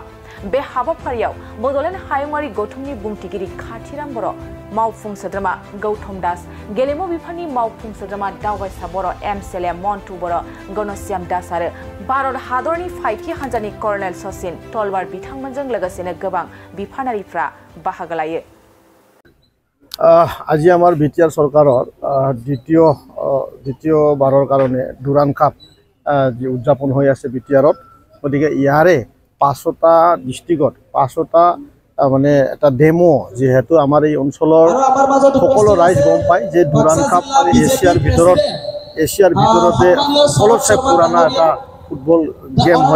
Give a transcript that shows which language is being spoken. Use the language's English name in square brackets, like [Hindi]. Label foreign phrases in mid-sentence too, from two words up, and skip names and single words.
[Bodo] बे हाबाफारियाव बड'लेण्ड हायुङारि गौथुमनि बुंथिगिरि खाथिराम बर', मावफुं सोद्रोमा गौतम दास, गेलेमु बिफाननि मावफुं सोद्रोमा दावबायसा बर' एमसेले मन्टु बर', गणश्याम दास आरो भारत हादरनि फाइकि हान्जानि कर्नेल सचिन तलवार बिथांमोनजों लोगोसेनो गोबां बिफानारिफ्रा बाहागो लायो। [Assamese] আজি আমাৰ বিটিআৰ চৰকাৰৰ দ্বিতীয় বাৰৰ কাৰণে দুৰান কাপ যি উদযাপন হৈ আছে বিটিআৰত, গতিকে ইয়াৰে 5টা ডিষ্ট্ৰিক্টত 5টা মানে এটা ডেমো, যেহেতু আমাৰ এই অঞ্চলৰ সকলো ৰাইজ গম পায় যে দুৰান কাপ এছিয়াৰ ভিতৰতে সকলোতছে পুৰণা এটা [English] football game [Assamese] হয়।